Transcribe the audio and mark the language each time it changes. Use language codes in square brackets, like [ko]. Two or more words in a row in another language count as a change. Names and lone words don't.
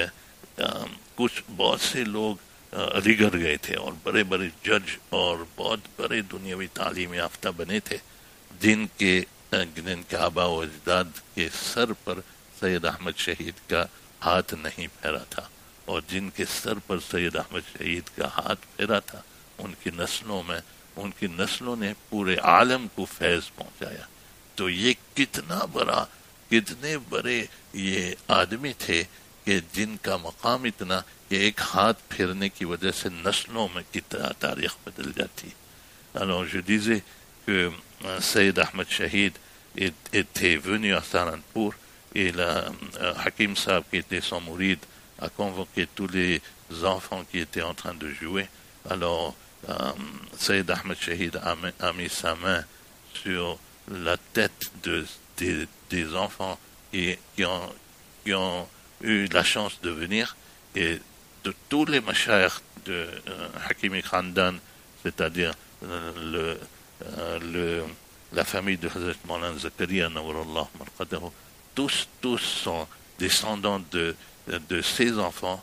[hi] कुछ बहुत से लोग अलीगढ़ गए थे और बड़े बड़े जज और बहुत बड़े दुनियावी तालीम याफ्ता बने थे, जिनके आबा व अजदाद के सर पर सैयद अहमद शहीद का हाथ नहीं फेरा था, और जिनके सर पर सैयद अहमद शहीद का हाथ फेरा था उनकी नस्लों ने पूरे आलम को फैज पहुंचाया. तो ये कितने बड़े ये आदमी थे कि जिनका मकाम इतना कि एक हाथ फेरने की वजह से नस्लों में कितना तारीख बदल जाती. [fr] Alors je disais que Sayyid Ahmed Shahid était venu à Saharanpur et Hakim Saab, qui était son mouride, a convoqué tous les enfants qui étaient en train de jouer. Alors Sayyid Ahmed Shahid a mis sa main sur la tête des enfants qui ont eu la chance de venir, et de tous les mashayikh de Hakimi Khandan, c'est-à-dire la famille de Hazrat Maulana Zakaria [ar] نور الله مرقده, [fr] tous sont descendants de ces enfants.